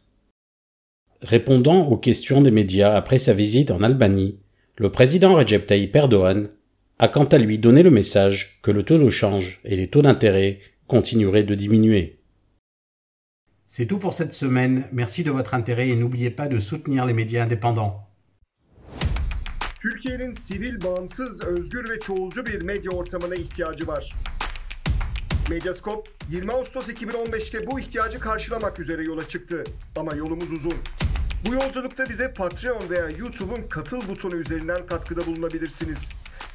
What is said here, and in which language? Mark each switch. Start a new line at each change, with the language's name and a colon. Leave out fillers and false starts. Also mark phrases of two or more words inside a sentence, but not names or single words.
French: Répondant aux questions des médias après sa visite en Albanie, le président Recep Tayyip Erdogan a quant à lui donné le message que le taux de change et les taux d'intérêt continueraient de diminuer. C'est tout pour cette semaine. Merci de votre intérêt et n'oubliez pas de soutenir les médias indépendants.
Turkish: Türkiye'nin sivil, bağımsız, özgür ve çoğulcu bir medya ortamına ihtiyacı var. Medyascope 20 Ağustos 2015'te bu ihtiyacı karşılamak üzere yola çıktı. Ama yolumuz uzun. Bu yolculukta bize Patreon veya YouTube'un katıl butonu üzerinden katkıda bulunabilirsiniz.